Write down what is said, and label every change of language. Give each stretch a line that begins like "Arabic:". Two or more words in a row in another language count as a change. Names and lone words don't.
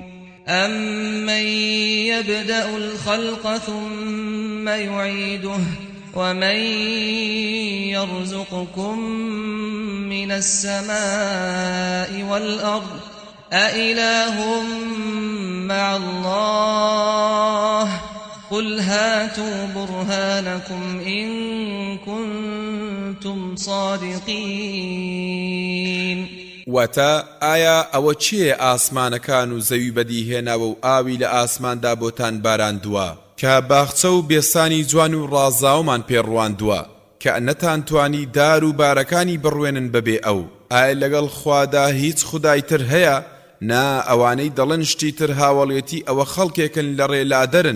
Arabic: أَمَّن يَبْدَأُ الْخَلْقَ ثُمَّ يُعِيدُهُ وَمَن يَرْزُقُكُم مِّنَ السَّمَاءِ وَالْأَرْضِ أَإِلَٰهٌ مَّعَ اللَّهِ قُلْ هَاتُوا بُرْهَانَكُمْ إِن كُنتُمْ صَادِقِينَ.
Central Kurdish: واتە ئایا ئەوە چییە ئاسمانەکان و زەوی بەدیهێناوە و ئاوی لە ئاسماندا بۆتان باراندووە کە باخچە و بێسانی جوان و ڕازاومان پێڕواندووە کە نەتانتوانی دار و بارەکانی بڕوێنن بەبێ ئەو؟ ئایا لەگەڵ خوادا هیچ خودایتر هەیە؟ نا ئەوانەی دەڵێن شتی تر هاوڵێتی ئەوە خەڵکێکن لە ڕێلادەرن.